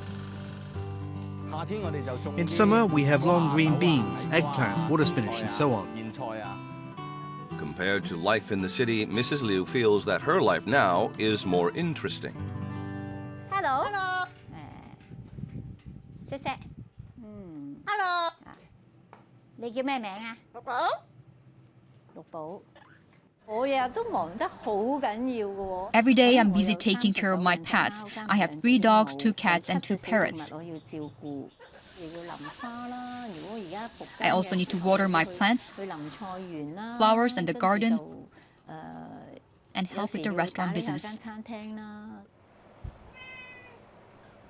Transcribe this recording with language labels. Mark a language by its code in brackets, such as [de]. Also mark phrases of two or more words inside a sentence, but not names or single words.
[en] In summer, we have long green beans, eggplant, water spinach, and so on. Compared to life in the city, Mrs. Liu feels that her life now is more interesting. Hello. Hello. Hello. [yue] 你叫咩名啊？六寶。六寶。我日日都忙得好緊要㗎喎。 [en] Every day I'm busy taking care of my pets. I have 3 dogs, 2 cats, and 2 parrots. I also need to water my plants, flowers, and the garden, and help with the restaurant business.